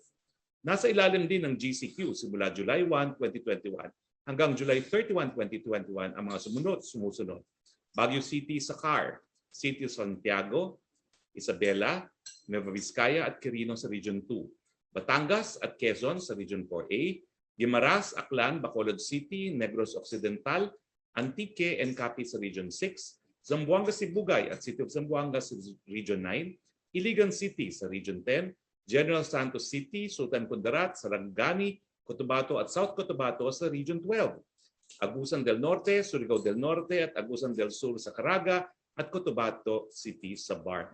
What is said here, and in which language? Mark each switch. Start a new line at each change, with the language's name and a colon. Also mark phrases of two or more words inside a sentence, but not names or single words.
Filipino: Nasa ilalim din ng GCQ simula July 1, 2021 hanggang July 31, 2021 ang mga sumusunod. Baguio City sa CAR, City of Santiago, Isabela, Nueva Vizcaya at Quirino sa Region 2. Batangas at Quezon sa Region 4A, Guimaras, Aklan, Bacolod City, Negros Occidental, Antique and Capi sa Region 6, Zamboanga Sibugay at City of Zamboanga sa Region 9, Iligan City sa Region 10, General Santos City, Sultan Kudarat, Sarangani, Cotabato at South Cotabato sa Region 12, Agusan del Norte, Surigao del Norte at Agusan del Sur sa Caraga at Cotabato City sa Bar.